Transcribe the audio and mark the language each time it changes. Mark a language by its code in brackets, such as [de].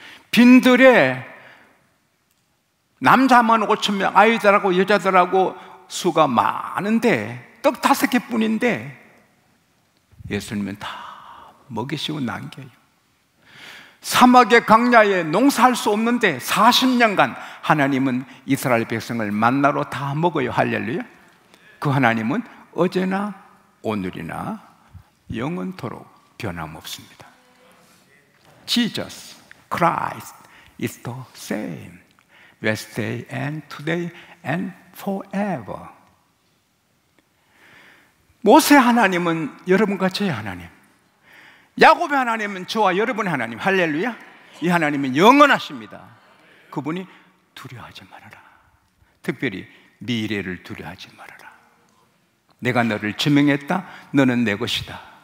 [ko] 빈들에 남자만 5,000명, 아이들하고 여자들하고 수가 많은데 떡 5개뿐인데 예수님은 다 먹이시고 남겨요. 사막의 광야에 농사할 수 없는데 40년간 하나님은 이스라엘 백성을 만나로 다 먹어요. 할렐루야. 그 하나님은 어제나 오늘이나 영원토록 변함없습니다. [en] Jesus Christ is the same yesterday and today and forever. [ko] 모세 하나님은 여러분과 저의 하나님, 야곱의 하나님은 저와 여러분의 하나님. 할렐루야. 이 하나님은 영원하십니다. 그분이 두려워하지 말아라. 특별히 미래를 두려워하지 말아라. 내가 너를 지명했다. 너는 내 것이다.